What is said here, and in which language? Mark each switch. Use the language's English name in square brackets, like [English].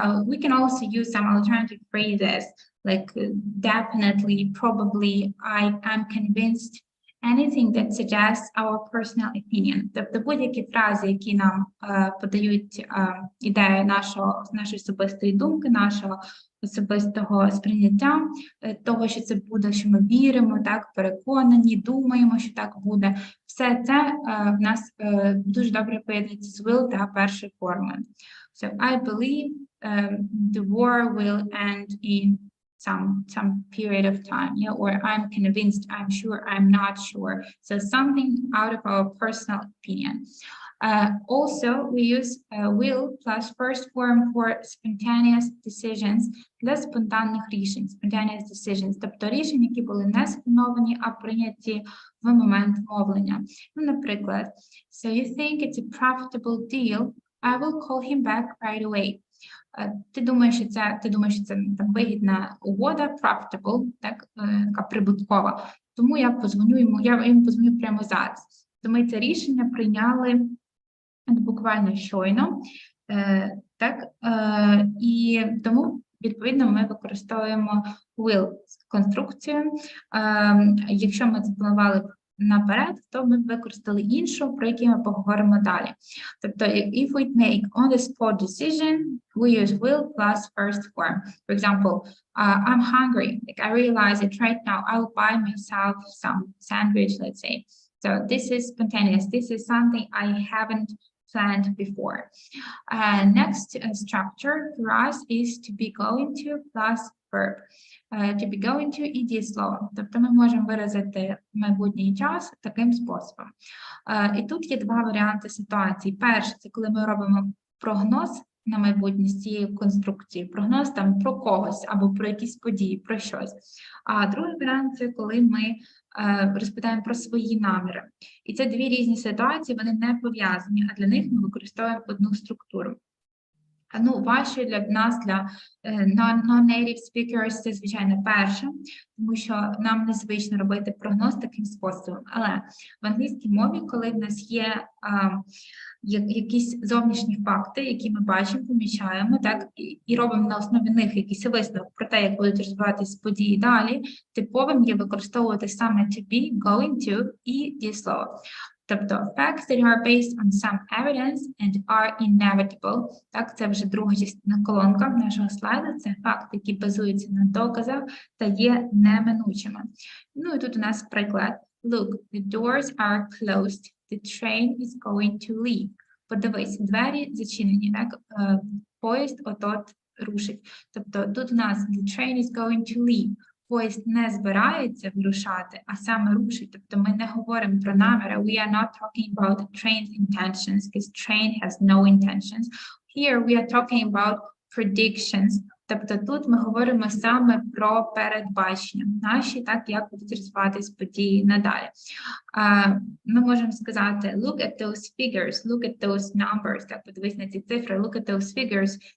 [English] We can also use some alternative phrases like definitely, probably, I am convinced, anything that suggests our personal opinion. [Ukrainian] Тобто будь-які фрази, які нам подають ідею нашої особистої думки, нашого особистого сприйняття, того, що це буде, що ми віримо, так, переконані, думаємо, що так буде. Все це в нас дуже добре поєднується з will та першою формою. [English] So I believe the war will end in some period of time, yeah, or I'm convinced, I'm sure, I'm not sure. So something out of our personal opinion. Also, we use will plus first form for spontaneous decisions [Ukrainian] для спонтанних рішень, [English] spontaneous decisions, [Ukrainian] тобто рішення, які були не сплановані, а прийняті в момент мовлення. [English] Наприклад, so you think it's a profitable deal, I will call him back right away. [Ukrainian] Ти думаєш, що це там вигідна угода, profitable, так, така прибуткова. Тому я йому позвоню прямо зараз. То ми це рішення прийняли буквально щойно, так, і тому, відповідно, ми використовуємо will конструкцію. Якщо ми запланували наперед, то ми використали іншу, про яку ми поговоримо далі. [English] Тобто, if we make on-the-spot decision, we use will plus first form. For example, I'm hungry. Like I realize it right now. I'll buy myself some sandwich, let's say. So this is spontaneous. This is something I haven't planned before. Next structure for us is to be going to plus verb. To be going to [Ukrainian] і дієслово. Тобто ми можемо виразити майбутній час таким способом. І тут є два варіанти ситуації. Перше, це коли ми робимо прогноз на майбутнє з цією конструкцією. Прогноз там про когось або про якісь події, про щось. А другий варіант – це коли ми розповідаємо про свої наміри. І це дві різні ситуації, вони не пов'язані, а для них ми використовуємо одну структуру. Важче для нас, для non-native speakers, це, звичайно, перше, тому що нам незвично робити прогноз таким способом. Але в англійській мові, коли в нас є якісь зовнішні факти, які ми бачимо, помічаємо, так, і робимо на основі них якийсь висновок про те, як будуть розвиватися події далі, типовим є використовувати саме to be, going to і дієслово. [English] Тобто, facts that are based on some evidence and are inevitable. [Ukrainian] Так, це вже друга частина колонка нашого слайду. Це факти, які базуються на доказах та є неминучими. І тут у нас приклад. [English] Look, the doors are closed. The train is going to leave. [Ukrainian] Подивись, двері зачинені, так? Поїзд от рушить. Тобто, тут у нас [English] the train is going to leave. [Ukrainian] Поїзд не збирається вирушати, а саме рушить. Тобто ми не говоримо про наміри. [English] We are not talking about the train's intentions, because train has no intentions. Here we are talking about predictions. [Ukrainian] Тобто тут ми говоримо саме про передбачення наші, так, як будуть розвиватись події надалі. Ми можемо сказати, [English] look at those figures, look at those numbers, [Ukrainian] так, подивись на ці цифри, [English] look at those figures.